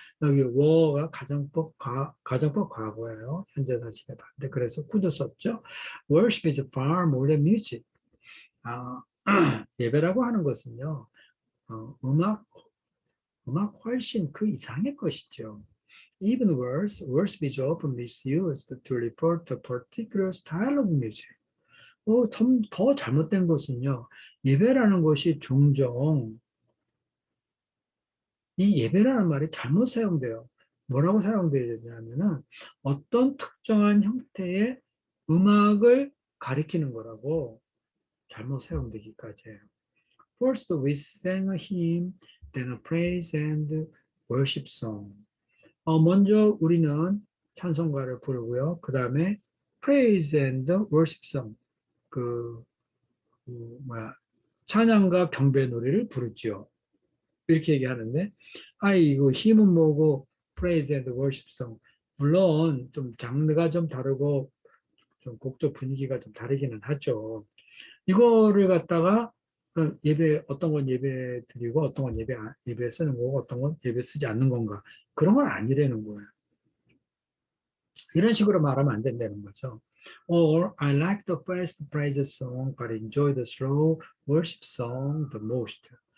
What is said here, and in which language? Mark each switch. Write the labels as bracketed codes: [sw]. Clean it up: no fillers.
[ko] 여기 워가 가정법 과거예요. 현재 사실에 반대. 그래서 구도 썼죠. [en] Worship is far more than music. [ko] 아, 예배라고 하는 것은요. 음악 훨씬 그 이상의 것이죠. [en] Even worse, worship is often misused to refer to a particular style of music. [ko] 더 잘못된 것은요. 예배라는 것이 종종 이 예배라는 말이 잘못 사용돼요. 뭐라고 사용되어야 되냐면은 어떤 특정한 형태의 음악을 가리키는 거라고 잘못 사용되기까지 해요. [en] First, we sang a hymn, then a praise and worship song. [ko] 먼저 우리는 찬송가를 부르고요. 그 다음에 [en] praise and worship song, [ko] 그, 찬양과 경배 노래를 부르지요. 이렇게 얘기하는데, 이거 힘은 뭐고 [en] praise and worship song. [ko] 물론 좀 장르가 좀 다르고 좀 곡조 분위기가 좀 다르기는 하죠. 이거를 갖다가 어떤 건 예배 드리고 어떤 건 예배 쓰는 거고 어떤 건 예배 쓰지 않는 건가. 그런 건 아니라는 거예요. 이런 식으로 말하면 안 된다는 거죠. [en] Or I like the fast praise song, but enjoy the slow worship song the most.